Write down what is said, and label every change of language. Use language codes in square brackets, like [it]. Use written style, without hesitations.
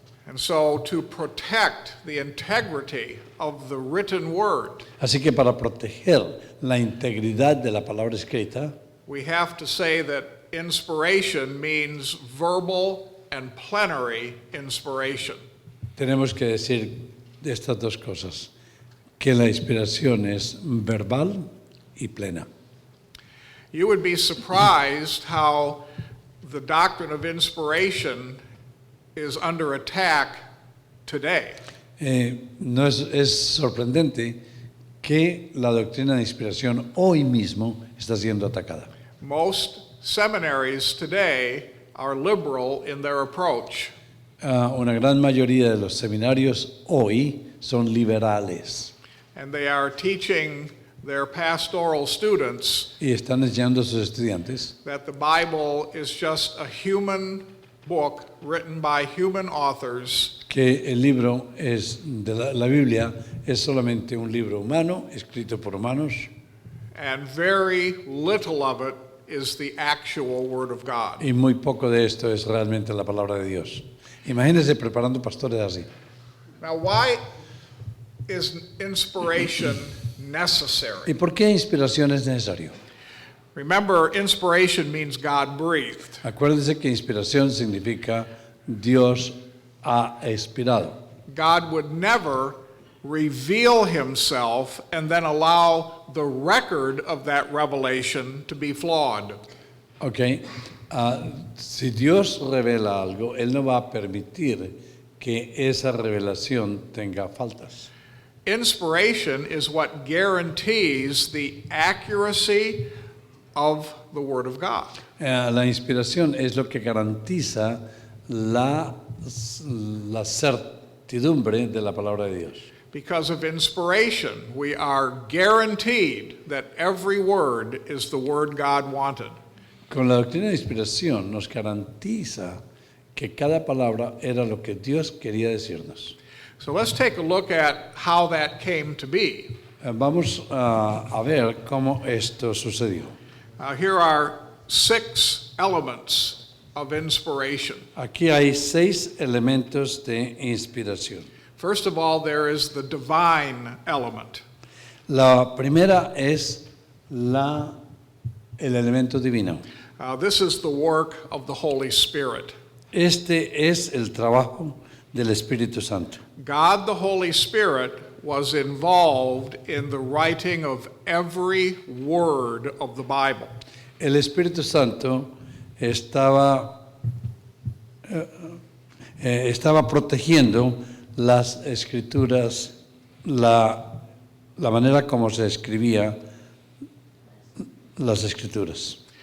[en] And so, to protect the integrity of the written Word, [es] Así que para proteger la integridad de la palabra escrita, [en] we have to say that inspiration means verbal and plenary inspiration. [es] tenemos que decir estas dos cosas, que la inspiración es verbal y plena. [en] You would be surprised how the doctrine of inspiration is under attack today. [es] No es sorprendente que la doctrina de inspiración hoy mismo está siendo atacada. [en] Most seminaries today are liberal in their approach. [es] Una gran mayoría de los seminarios hoy son liberales [en] And they are teaching their pastoral students [es] y están enseñando a sus estudiantes [en] that the Bible is just a human book written by human authors, [es] que el libro la Biblia es solamente un libro humano escrito por humanos [en] and very little of it is the actual Word of God. [es] y muy poco de esto es realmente la palabra de Dios. Imagínense preparando pastores así. [en] Now, why is inspiration necessary? [es] ¿Y por qué inspiración es necesario? [en] Remember, inspiration means God breathed. [es] Acuérdense que inspiración significa Dios ha inspirado. [en] God would never reveal himself and then allow the record of that revelation to be flawed. [es] Ok, si Dios revela algo, Él no va a permitir que esa revelación tenga faltas. [en] Inspiration is what guarantees the accuracy of the Word of God. [es] La inspiración es lo que garantiza la certidumbre de la palabra de Dios. [en] Because of inspiration, we are guaranteed that every word is the word God wanted. [es] Con la doctrina de inspiración nos garantiza que cada palabra era lo que Dios quería decirnos. [en] So let's take a look at how that came to be. [es] Vamos a ver cómo esto sucedió. [en] Here are 6 elements of inspiration. [es] Aquí hay 6 elementos de inspiración. [en] First of all, there is the divine element. [es] La primera es el elemento divino. [en] This is the work of the Holy Spirit. [es] Este es el trabajo del Espíritu Santo. [en] God the Holy Spirit was involved in the writing of every word of the Bible. [es] El Espíritu Santo estaba protegiendo las escrituras, la manera como se escribía las escrituras.